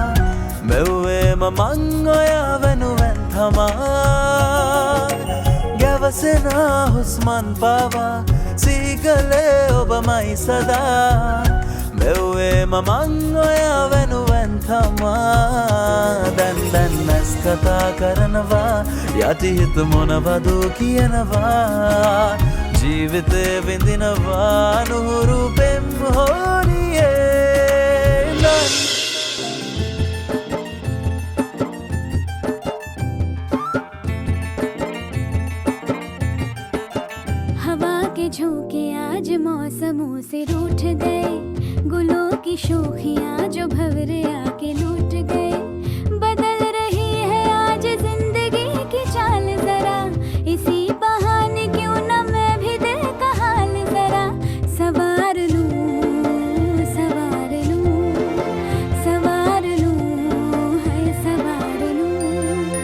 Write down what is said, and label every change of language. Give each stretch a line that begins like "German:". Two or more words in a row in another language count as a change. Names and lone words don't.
Sinhala: මෙව්වේම මං ඔයා වෙනුවෙන් තමා ගැවසෙනා හුස්මන් පවා සිහි කළේ ඔබමයි සදා මෙව්වේම මං ඔයා වෙනුවෙන් තමා දැන් නැස් කතා කරනවා යටි හිත මොනවද කියනවා ජීවිතේ විඳිනවා නුහුරු පෙම් හොරියේ නන්
Hindi: हवा के झोंके आज मौसमों से रूठ गए गुलों की शोखियाँ जो भंवरे आके लूट गए बदल रही है आज जिंदगी की चाल जरा इसी बहाने क्यों न मैं भी दिल का हाल जरा सवार लूं सवार लूं सवार लूं है सवार लूं